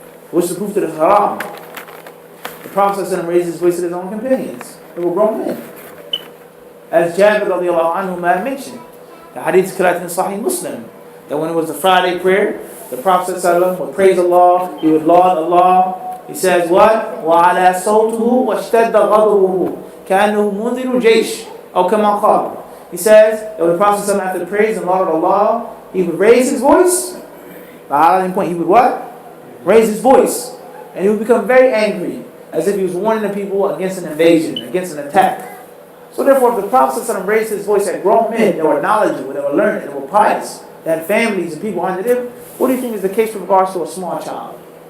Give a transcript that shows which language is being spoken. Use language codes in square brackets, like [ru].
[en] What's the proof that it's haram? The Prophet ﷺ raised his voice to his own companions. They were grown men. As Jabir radiallahu anhu mentioned, the hadith is correct in Sahih Muslim, that when it was the Friday prayer, the Prophet ﷺ would praise Allah, he would laud Allah. He says what? [ar] وَعَلَى صَوْتُهُ وَاشْتَدَّ غَضُبُهُ كَأَنَّهُ مُنذِرُ جَيْشٍ أو كما قال. [en] He says that when the Prophet ﷺ, after praise and laud Allah, he would raise his voice. The highlighting point, he would what? Raise his voice. And he would become very angry, as if he was warning the people against an invasion, against an attack. So therefore, if the Prophet ﷺ raised his voice at grown men that were knowledgeable, that were learned, that were pious, that had families and people under them, what do you think is the case with regards to a small child?